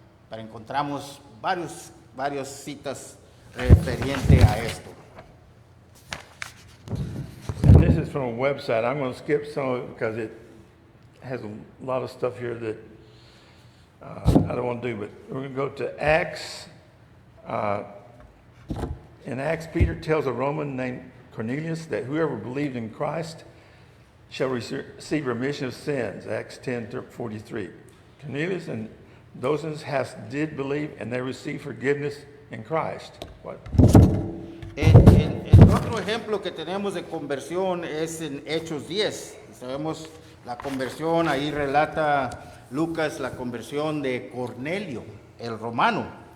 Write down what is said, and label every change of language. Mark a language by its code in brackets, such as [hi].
[es] pero encontramos varias citas referente a esto. [en] And this is from a website. I'm going to skip some of it because it has a lot of stuff here that I don't want to do. But we're going to go to Acts. In Acts, Peter tells a Roman named Cornelius that whoever believed in Christ shall receive remission of sins. Acts 10:43. Cornelius and those in his house did believe, and they received forgiveness in Christ. What? [es] El otro ejemplo que tenemos de conversión es en Hechos 10. Sabemos la conversión, ahí relata Lucas la conversión de Cornelio, el romano.